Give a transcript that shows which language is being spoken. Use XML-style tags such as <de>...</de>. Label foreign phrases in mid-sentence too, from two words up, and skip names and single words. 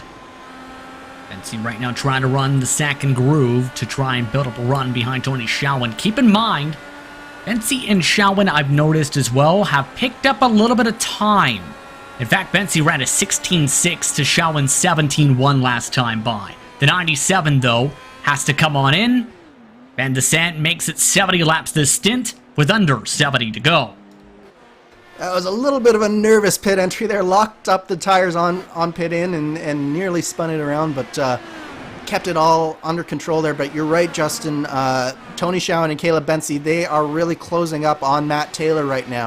<en>Bensi right now trying to run the second groove to try and build up a run behind Tony Schowen. Keep in mind, Bensi and Schowen, I've noticed as well, have picked up a little bit of time. In fact, Bensi ran a 16.6 to Schowen's 17.1 last time by. The 97, though, has to come on in. Van de Sant makes it 70 laps this stint with under 70 to go. That was a little bit of a nervous pit entry there. Locked up the tires on pit in and nearly spun it around, but kept it all under control there. But you're right, Justin. Tony Schowen and Caleb Bensi, they are really closing up on Matt Taylor right now.</en>